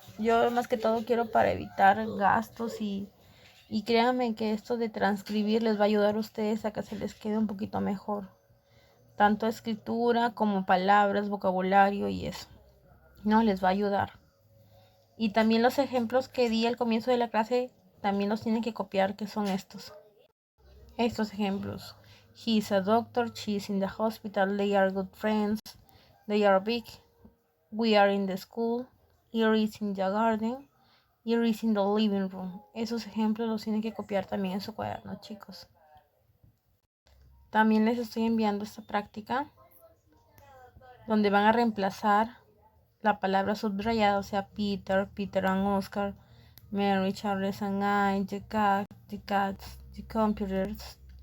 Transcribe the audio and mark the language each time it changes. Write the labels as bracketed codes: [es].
[es] Yo más que todo quiero para evitar gastos y créanme que esto de transcribir les va a ayudar a ustedes a que se les quede un poquito mejor. Tanto escritura como palabras, vocabulario y eso. No, les va a ayudar. Y también los ejemplos que di al comienzo de la clase también los tienen que copiar, que son estos. Estos ejemplos. [en] He is a doctor, she is in the hospital, they are good friends, they are big, we are in the school, here is in the garden, here is in the living room. [es] Esos ejemplos los tienen que copiar también en su cuaderno, chicos. También les estoy enviando esta práctica donde van a reemplazar la palabra subrayada, o sea, Peter, Peter and Oscar, Mary, Charles and I, [en] the cat, the cats, the computers.